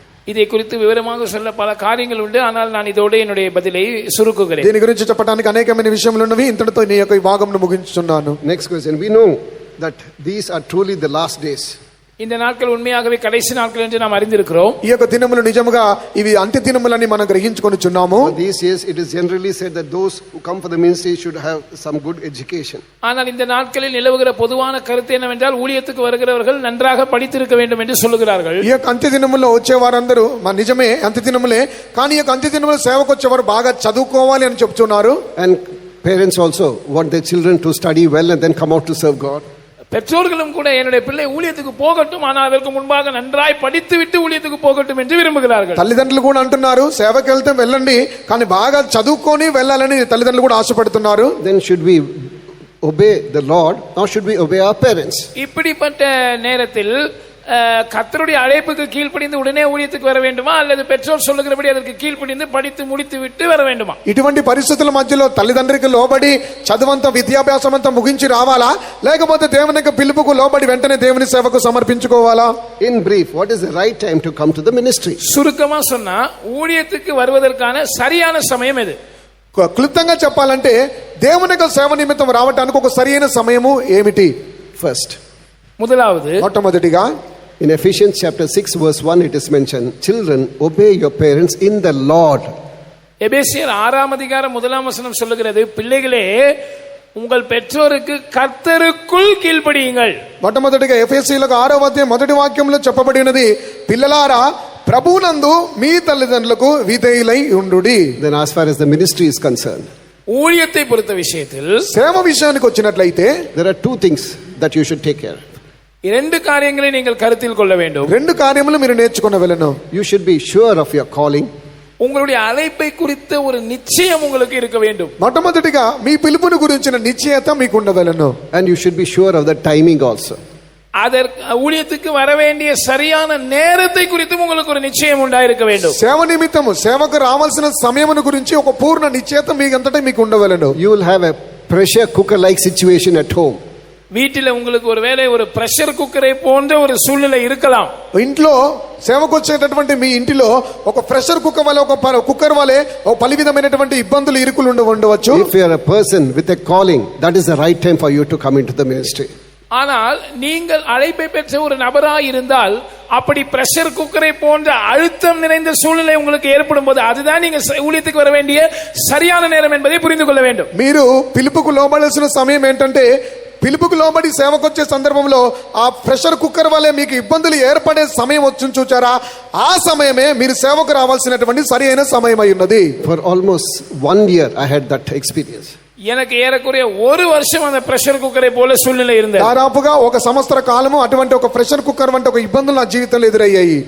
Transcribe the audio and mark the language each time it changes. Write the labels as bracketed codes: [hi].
[ta] இதை குறித்து விவரமாக சொல்ல பல காரியங்கள் உண்டு, ஆனால் நான் இதோட என்னுடைய பதிலை சுருக்குகிறேன். [te] దీని గురించి చెప్పడానికి అనేకమైన విషయములు ఉన్నవి. ఇంతటితో నీ యొక్క ఈ భాగమును ముగించుచున్నాను. [en] Next question. We know that these are truly the last days. [ta] இந்த நாட்கள் உண்மையாகவே கடைசி நாட்கள் என்று நாம் அறிந்திருக்கிறோம். [te] ఈ యొక్క దినములు నిజముగా ఇవి అంత్య దినములని మనం గ్రహించుకొనుచున్నాము. [en] These years it is generally said that those who come for the ministry should have some good education. [ta] ஆனால் இந்த நாட்களில் நிலவுகிற பொதுவான கருத்து என்னவென்றால் ஊழியத்துக்கு வருகிறவர்கள் நன்றாக படித்திருக்க வேண்டும் என்று சொல்லுகிறார்கள். [te] ఈ యొక్క అంత్య దినములో వచ్చే వారందరూ నిజమే అంత్య దినములే, కానీ ఈ యొక్క అంత్య దినములో సేవకు వచ్చేవారు బాగా చదువుకోవాలి అని చెప్తున్నారు. [en] And parents also want their children to study well and then come out to serve God. [ta] பெற்றோர்களும் கூட என்னுடைய பிள்ளை ஊழியத்துக்கு போகட்டும், ஆனால் அதற்கு முன்பாக நன்றாய் படித்து விட்டு ஊழியத்துக்கு போகட்டும் என்று விரும்புகிறார்கள். [te] తల్లిదండ్రులు కూడా అంటున్నారు సేవకి వెళ్తే వెళ్ళండి, కానీ బాగా చదువుకొని వెళ్ళాలని తల్లిదండ్రులు కూడా ఆశపడుతున్నారు. [en] Then should we obey the Lord or should we obey our parents? [ta] இப்படிப்பட்ட நேரத்தில் கர்த்தருடைய அழைப்புக்கு கீழ்ப்படிந்து உடனே ஊழியத்துக்கு வர வேண்டுமா, அல்லது பெற்றோர் சொல்லுகிறபடி அதற்கு கீழ்ப்படிந்து படித்து முடித்து விட்டு వర వేண்டுమా? [te] ఇటువంటి పరిస్థితుల మధ్యలో తల్లిదండ్రులకు లోబడి చదువంతా విద్యాభ్యాసం అంతా ముగించి రావాలా, లేకపోతే దేవుని యొక్క పిలుపుకు లోబడి వెంటనే దేవుని సేవకు సమర్పించుకోవాలా? [en] In brief, what is the right time to come to the ministry? [ta] சுருக்கமா சொன்னா ஊழியத்துக்கு வருவதற்கான சரியான సమయం ఎది? [te] క్లుప్తంగా చెప్పాలంటే దేవుని యొక్క సేవ నిమిత్తం రావడానికి ఒక సరైన సమయము ఏమిటి? [en] First, [ta] முதலாவது [te] మొట్టమొదటిగా [en] in Ephesians chapter 6 verse 1 it is mentioned, children obey your parents in the Lord. [ta] எபேசியர் 6ஆம் அதிகாரம் 1ஆம் வசனம் சொல்லுகிறது, பிள்ளைகளே உங்கள் பெற்றோருக்கு கர்த்தருக்குள் கீழ்ப்படியுங்கள். [te] మొట్టమొదటిగా ఎఫెసీయులకు 6వ అధ్యాయం మొదటి వాక్యంలో చెప్పబడినది, పిల్లలారా ప్రభువునందు మీ తల్లిదండ్రులకు విధేయులై ఉండుడి. [en] Then as far as the ministry is concerned, [ta] ஊழியத்தை பொறுத்த விஷயத்தில் [te] సేవ విషయానికి వచ్చినట్లయితే [en] there are two things that you should take care of. [ta] இரண்டு காரியங்களை நீங்கள் கருத்தில் கொள்ள வேண்டும். [te] రెండు కార్యములు మీరు నేర్చుకొనవలెను. [en] You should be sure of your calling. [ta] உங்களுடைய அழைப்பை குறித்த ஒரு நிச்சயம் உங்களுக்கு இருக்க வேண்டும். [te] మొట్టమొదటిగా మీ పిలుపును గురించిన నిశ్చయత మీకు ఉండవలెను. [en] And you should be sure of the timing also. [ta] அதற்கு ஊழியத்துக்கு வர வேண்டிய சரியான நேரத்தை குறித்து உங்களுக்கு ஒரு நிச்சயம் உண்டாயிருக்க வேண்டும். [te] సేవ నిమిత్తము సేవకు రావాల్సిన సమయమును గురించి ఒక పూర్ణ నిశ్చయత మీకంతటా మీకు ఉండవలెను. [en] You will have a pressure cooker like situation at home. [ta] வீட்டில் உங்களுக்கு ஒருவேளை ஒரு பிரஷர் குக்கரை போன்ற ஒரு சூழ்நிலை இருக்கலாம். [te] ఇంట్లో సేవకు వచ్చేటటువంటి మీ ఇంటిలో ఒక ప్రెషర్ కుక్కర్ వలె ఒక కుక్కర్ వలె ఒక పలు విధమైనటువంటి ఇబ్బందులు ఇరుకులు ఉండవచ్చు. [en] If you are a person with a calling, that is the right time for you to come into the ministry. [ta] ஆனால் நீங்கள் அழைப்பை பெற்ற ஒரு நபராய் இருந்தால் அப்படி பிரஷர் குக்கரை போன்ற அழுத்தம் நிறைந்த சூழ்நிலை உங்களுக்கு ஏற்படும் போது அதுதான் நீங்க ஊழியத்துக்கு வர வேண்டிய சரியான நேரம் என்பதை புரிந்து கொள்ள வேண்டும். [te] మీరు పిలుపుకు లోబడాల్సిన సమయం ఏంటంటే పిలుపుకు లోబడి సేవకు వచ్చే సందర్భంలో ఆ ప్రెషర్ కుక్కర్ వల్లే మీకు ఇబ్బందులు ఏర్పడే సమయం వచ్చి చూచారా, ఆ సమయమే మీరు సేవకు రావాల్సినటువంటి సరైన సమయం అయి ఉన్నది. [en] For almost 1 year I had that experience. [ta] எனக்கு ஏறக்குறைய ஒரு வருஷம் அந்த பிரஷர் குக்கரை போல சூழ்நிலை இருந்தது. [te] దాదాపుగా ఒక సంవత్సర కాలము అటువంటి ఒక ప్రెషర్ కుక్కర్ వంటి ఒక ఇబ్బందులు నా జీవితంలో ఎదురయ్యాయి.